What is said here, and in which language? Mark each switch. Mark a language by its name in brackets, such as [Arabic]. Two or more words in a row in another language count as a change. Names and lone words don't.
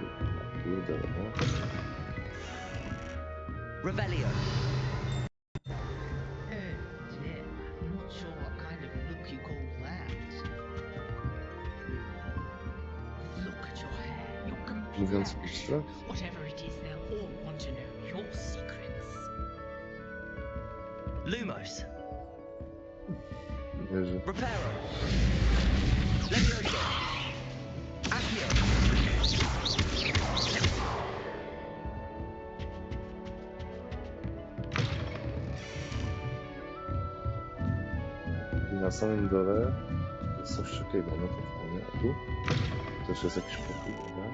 [Polish] Kurde, no. [English] Revelio. Dear. I'm not sure what kind of look you call that. Look at your hair, your [Polish] Mówiąc [English] complexion. [Polish] bystro. [English] Whatever it is, they'll all want to know your secrets. Lumos. [Polish] Wierzę. [English] Reparo. Levioso. Accio. [Polish] I na samym dole jest coś takiego, no to fajnie. A tu? Też jest jakiś pokój, dobra?